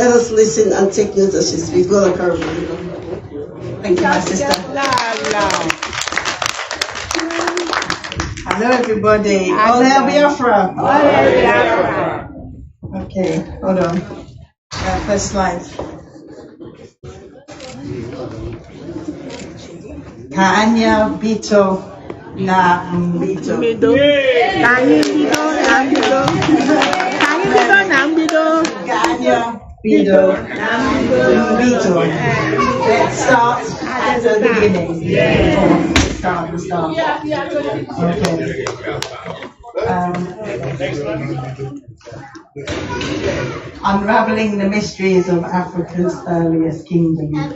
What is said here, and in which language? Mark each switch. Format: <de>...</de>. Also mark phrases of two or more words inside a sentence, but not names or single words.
<en>Let us listen and take notes as she speaks. Go Okaro Monday. Thank you, my sister. Hello, everybody. All hail Biafra. All hail Biafra. Okay, hold on. First slide. Kaanya Bito na Mbito. Kaanya Bito na Mbito. Kaanya Bito na Mbito. Let's start at the beginning. Let's start. Okay. Unraveling the mysteries of Africa's earliest kingdom.</en>